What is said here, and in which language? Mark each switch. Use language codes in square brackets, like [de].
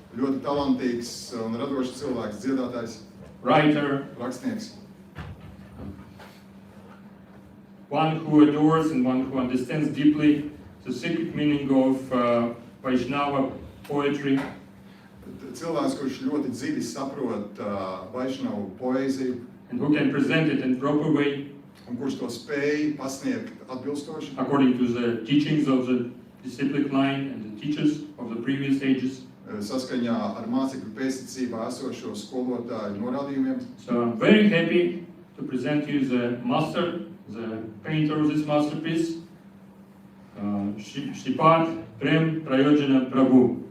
[lv] Ļoti talantīgs un radošs cilvēks, dziedātājs, [en] writer, [lv] rakstnieks. [en] one who adores and one who understands deeply the secret meaning of Vaishnava poetry. [lv] Cilvēks, kurš ļoti dziļi saprot Vaišnavu poēziju [en] And who can present it in proper way [lv] un kurš to spēj pasniegt atbilstoši, [en] according to the teachings of the disciplic line and the teachers of the previous ages. [lv] saskaņā ar mācekļu pēctecībā esošo skolotāju norādījumiem. [en] So I'm very happy to present you the master, the painter of this masterpiece, Shripat Prem Prayojana Prabhu.